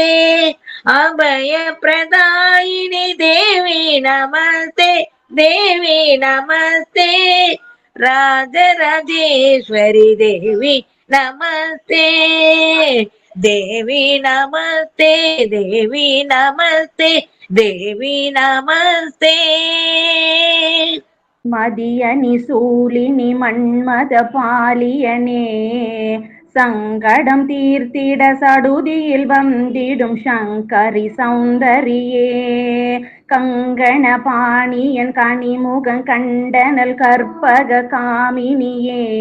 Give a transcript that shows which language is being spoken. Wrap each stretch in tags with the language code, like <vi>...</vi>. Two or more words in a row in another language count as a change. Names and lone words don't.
<sa>अभय प्रदायिनी देवी नमस्ते, देवी नमस्ते. राजराजेश्वरी देवी नमस्ते, देवी नमस्ते, देवी नमस्ते, देवी नमस्ते.</sa> <ta>மதியனி சூலினி மன்மத பாலியனே, சங்கடம் தீர்த்திட சடுதியில் வந்திடும் சங்கரி சௌந்தரியே. கங்கண பாணியன் கனிமுகம் கண்டனல் கற்பக காமினியே.</ta>